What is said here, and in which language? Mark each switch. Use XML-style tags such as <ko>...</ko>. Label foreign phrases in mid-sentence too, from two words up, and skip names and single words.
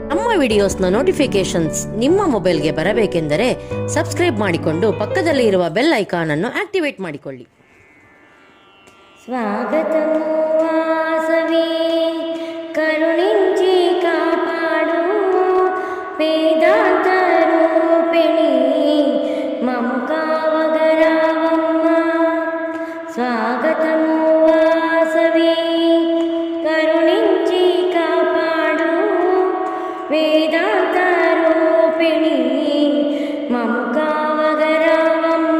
<kn>ವಿಡಿಯೋಸ್ನ ನೋಟಿಫಿಕೇಶನ್ಸ್ ನಿಮ್ಮ ಮೊಬೈಲ್ಗೆ ಬರಬೇಕೆಂದರೆ ಸಬ್ಸ್ಕ್ರೈಬ್ ಮಾಡಿಕೊಂಡು ಪಕ್ಕದಲ್ಲಿ ಇರುವ ಬೆಲ್ ಐಕಾನ್ ಅನ್ನು ಆಕ್ಟಿವೇಟ್ ಮಾಡಿಕೊಳ್ಳಿ.</kn> <te>స్వాగతము వాసవి కరుణించి కాపాడు వేదాంత రూపిణి మము కావగరావమ్మ. స్వాగతము వాసవి కరుణించి కాపాడు వేదాంత రూపిణి మము కావగరావమ్మ.</te>